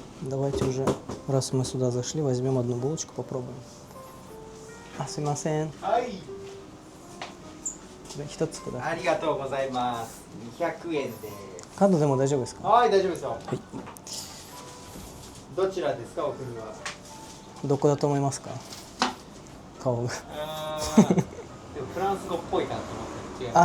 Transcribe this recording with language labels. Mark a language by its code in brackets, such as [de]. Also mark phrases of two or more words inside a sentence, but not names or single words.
[ru] Давайте уже, раз мы сюда зашли, возьмем одну булочку, попробуем. [ja] Асимасен. はい。一つください。ありがとうございます。200円でカードでも大丈夫ですす。か？はい、大丈夫ですよ。はい。どちらですか、お国は。どこだと思いますか？顔が。でもフランス語っぽいかなと思って違います。